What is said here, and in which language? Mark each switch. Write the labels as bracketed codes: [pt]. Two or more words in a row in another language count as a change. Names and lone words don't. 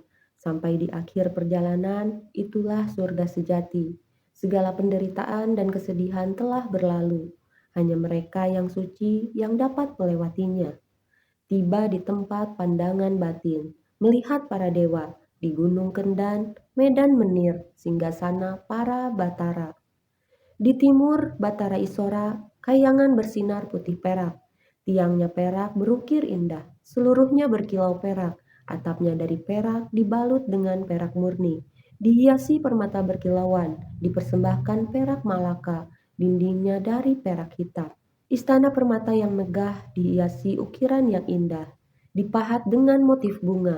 [id] Sampai di akhir perjalanan, itulah surga sejati. Segala penderitaan dan kesedihan telah berlalu. Hanya mereka yang suci yang dapat melewatinya. Tiba di tempat pandangan batin, melihat para dewa, di Gunung Kendan, Medan Menir, singgasana para Batara. Di timur, Batara Isora, kayangan bersinar putih perak. Tiangnya perak berukir indah, seluruhnya berkilau perak, atapnya dari perak dibalut dengan perak murni. Dihiasi permata berkilauan, dipersembahkan perak malaka, dindingnya dari perak hitam. Istana permata yang megah dihiasi ukiran yang indah, dipahat dengan motif bunga.